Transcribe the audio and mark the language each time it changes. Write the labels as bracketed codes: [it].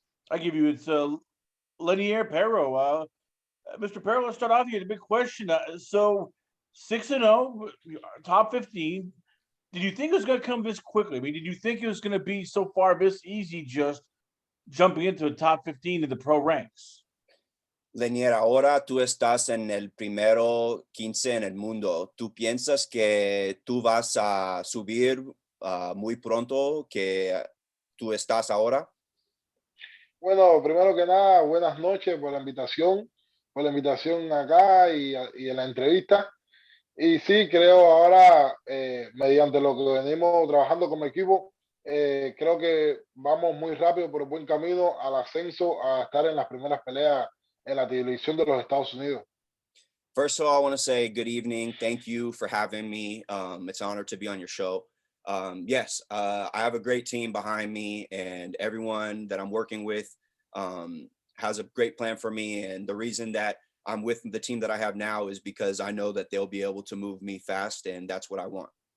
[en] I give you it's Lenier Pero. Mr. Pero, let's start off here. The big question. So 6-0, top 15. Did you think it was going to come this quickly? I mean, did you think it was going to be so far this easy just jumping into the top 15 of the pro ranks? [es] Lenier, ahora tú estás en el primero 15 en el mundo. ¿Tú piensas que tú vas a subir muy pronto que tú estás ahora? Bueno, primero que nada, buenas noches por la invitación acá y en la entrevista. Y sí, creo ahora, mediante lo que venimos trabajando como equipo, creo que vamos muy rápido por el buen camino al ascenso, a estar en las primeras peleas en la televisión de los Estados Unidos. [en] First of all, I want to say good evening. Thank you for having me. It's an honor to be on your show. Yes, I have a great team behind me, and everyone that I'm working with has a great plan for me. And the reason that I'm with the team that I have now is because I know that they'll be able to move me fast, and that's what I want.